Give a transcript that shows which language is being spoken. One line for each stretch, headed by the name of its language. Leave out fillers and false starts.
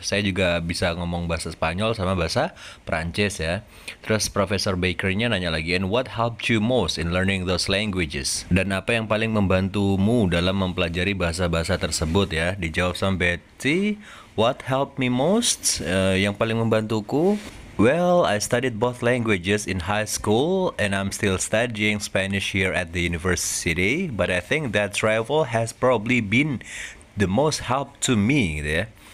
Indonesian: Saya juga bisa ngomong bahasa Spanyol sama bahasa Prancis ya. Terus Profesor Baker-nya nanya lagi,
English: and what helped you most in learning those languages?
Indonesian: Dan apa yang paling membantumu dalam mempelajari bahasa-bahasa tersebut ya? Dijawab sama
English: Betty, what helped me most?
Indonesian: Yang paling membantuku?
English: Well, I studied both languages in high school and I'm still studying Spanish here at the university, but I think that travel has probably been the most help to me gitu ya.